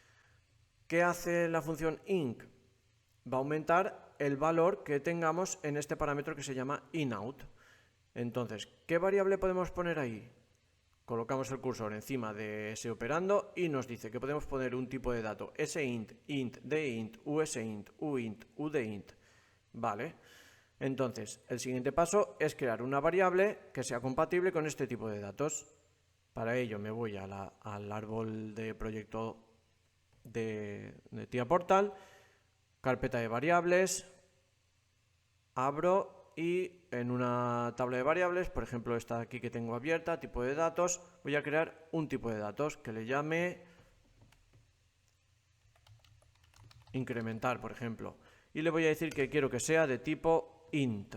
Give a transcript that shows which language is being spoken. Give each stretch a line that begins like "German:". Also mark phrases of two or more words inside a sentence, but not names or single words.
Spanish: ¿Qué hace la función inc? Va a aumentar el valor que tengamos en este parámetro que se llama inout. Entonces, ¿qué variable podemos poner ahí? Colocamos el cursor encima de ese operando y nos dice que podemos poner un tipo de dato sint, int, dint, usint, uint, udint. Vale. Entonces, el siguiente paso es crear una variable que sea compatible con este tipo de datos. Para ello me voy al árbol de proyecto de TIA Portal, carpeta de variables, abro y en una tabla de variables, por ejemplo esta de aquí que tengo abierta, tipo de datos, voy a crear un tipo de datos que le llame incrementar, por ejemplo, y le voy a decir que quiero que sea de tipo int.